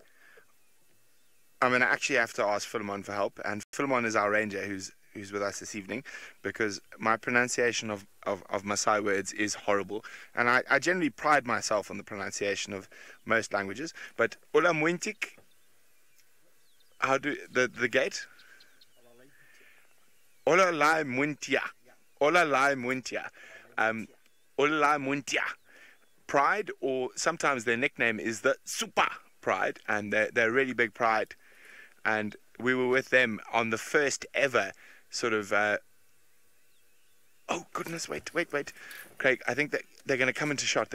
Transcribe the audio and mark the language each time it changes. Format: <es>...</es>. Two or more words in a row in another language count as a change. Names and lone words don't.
<en>I'm going to actually have to ask Philemon for help, and Philemon is our ranger who's with us this evening, because my pronunciation of Maasai words is horrible, and I generally pride myself on the pronunciation of most languages, but Ola Muintik, how do the gate? Ola Lai Muintia. Ola Lai Muintia. Ola Lai Muintia. Pride, or sometimes their nickname is the Super Pride, and they're really big pride, and we were with them on the first ever sort of oh goodness, wait, Craig, I think that they're going to come into shot.</en>